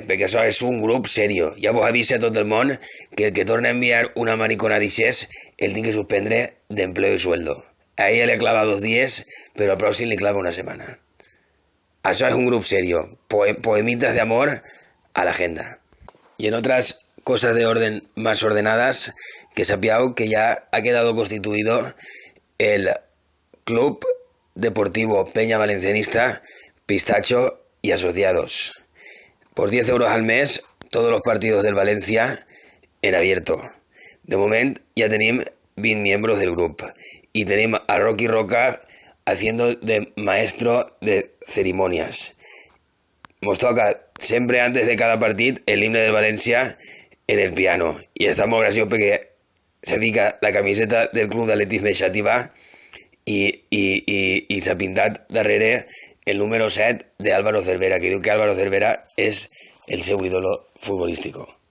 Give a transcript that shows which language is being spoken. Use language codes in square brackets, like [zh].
[ca] Perquè això és un grup serio. Ja vos avisa a tot el món que el que torna a enviar una maricona d'ixes el tinc que suspendre d'empleo i sueldo. [es] A ella le clava [ca] 2 dies, però al pròxim li clava una setmana. Això es un grup serio. [es] Poemitas de amor a la agenda. Y en otras cosas de orden más ordenadas, [ca] que sapiau [es] que ya ha quedado constituido el Club Deportivo Peña Valencianista Pistacho y Asociados. Por 10 euros al mes, todos los partidos del Valencia en abierto. [ca] De moment ja tenim 20 miembros del grup y tenim a Rocky Roca [es] haciendo de maestro de ceremonias. [ca] Nos toca siempre antes de cada partit el himne del València en el piano y està molt graciós perquè se fica la camiseta del club d'atletisme Xàtiva i s'ha pintat darrere el número 7 de Álvaro Cervera, que diu que Álvaro Cervera és el seu [es] ídolo futbolístico.